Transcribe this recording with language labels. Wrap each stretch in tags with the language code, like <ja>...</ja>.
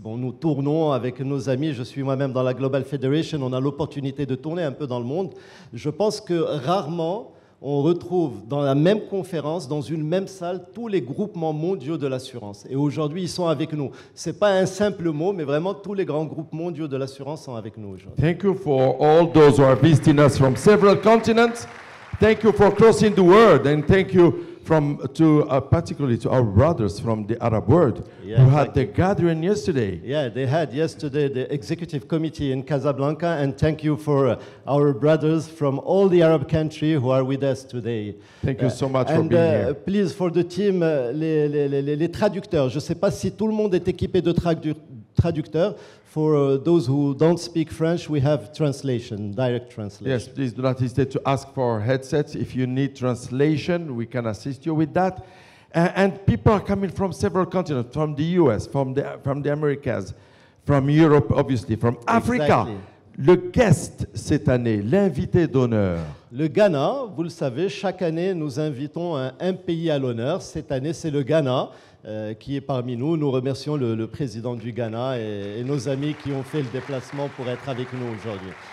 <fr>Bon, nous tournons avec nos amis, je suis moi-même dans la Global Federation, on a l'opportunité de tourner un peu dans le monde. Je pense que rarement on retrouve dans la même conférence, dans une même salle, tous les groupements mondiaux de l'assurance. Et aujourd'hui, ils sont avec nous. Ce n'est pas un simple mot, mais vraiment tous les grands groupes mondiaux de l'assurance sont avec nous aujourd'hui.</fr> <en>Thank you for all those who are visiting us from several continents. Thank you for crossing the world, and thank you particularly to our brothers from the Arab world who had their gathering yesterday. Yeah, they had yesterday the executive committee in Casablanca, and thank you for our brothers from all the Arab countries who are with us today. Thank you so much for being here. Please, for the team,</en> <fr>les traducteurs. Je ne sais pas si tout le monde est équipé de traducteurs.</fr> <en>For those who don't speak French, we have translation, direct translation. Yes, please do not hesitate to ask for headsets. If you need translation, we can assist you with that. And people are coming from several continents, from the US, from the Americas, from Europe, obviously, from Africa. Exactly.</en> <fr>Le guest cette année, l'invité d'honneur. Le Ghana, vous le savez, chaque année, nous invitons un pays à l'honneur. Cette année, c'est le Ghana. Qui est parmi nous. Nous remercions le président du Ghana et nos amis qui ont fait le déplacement pour être avec nous aujourd'hui.</fr>